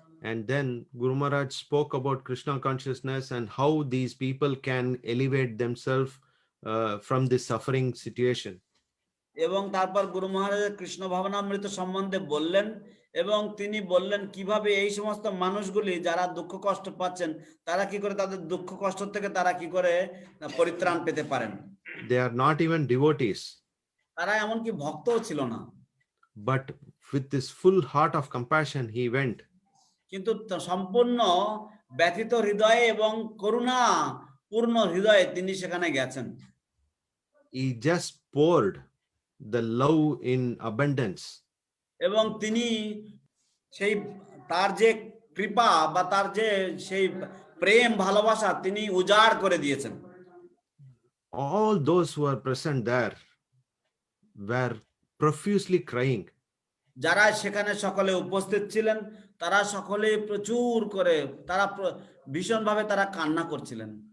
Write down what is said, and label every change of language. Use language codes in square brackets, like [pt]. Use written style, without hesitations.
[en] And then Guru Maharaj spoke about Krishna consciousness and how these people can elevate themselves from this suffering situation. [bn] এবং তারপর গুরু মহারাজ কৃষ্ণ ভাবনামৃত সম্বন্ধে বললেন এবং তিনি বললেন কিভাবে এই সমস্ত মানুষগুলি যারা দুঃখ কষ্ট পাচ্ছেন তারা কি করে তাদের দুঃখ কষ্ট থেকে তারা কি করে পরিত্রাণ পেতে পারেন। [en] They are not even devotees. [bn] তারা এমনকি ভক্তও ছিল না। [en] But with this full heart of compassion he went. [bn] কিন্তু সম্পূর্ণ ব্যথিত হৃদয়ে এবং করুণা পূর্ণ হৃদয়ে তিনি সেখানে গেছেন। [en] He just poured the love in abundance. [bn] এবং তিনি সেই তার যে কৃপা বা তার যে সেই প্রেম ভালোবাসা তিনি উজাড় করে দিয়েছেন। [en] All those who are present there were profusely crying. [bn] যারা সেখানে সকলে উপস্থিত ছিলেন তারা সকলে প্রচুর করে তারা ভীষণভাবে তারা কান্না করছিলেন।